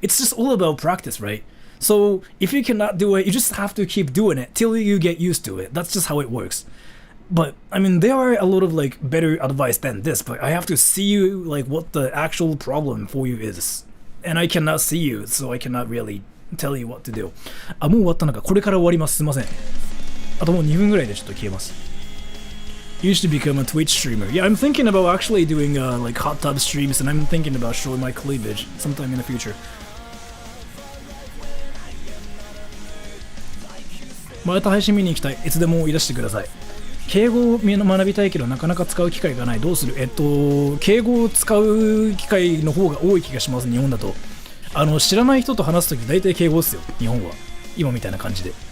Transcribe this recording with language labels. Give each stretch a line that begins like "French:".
English: It's just all about practice, right? So if you cannot do it, you just have to keep doing it till you get used to it. That's just how it works. But I mean, there are a lot of like better advice than this, but I have to see you like what the actual problem for you is, and I cannot see you, so I cannot really tell you what to do.
Japanese: もう終わったのか。これから終わります。すいません。あともう2分ぐらいでちょっと消えます。
English: You should become a Twitch streamer. Yeah, I'm thinking about actually doing like hot tub streams, and I'm thinking about showing my cleavage sometime in the future.
Japanese: また配信見に行きたい。いつでもいらしてください。敬語を学びたいけどなかなか使う機会がない。どうする？敬語を使う機会の方が多い気がします。日本だと。知らない人と話すとき大体敬語ですよ。日本は。今みたいな感じで。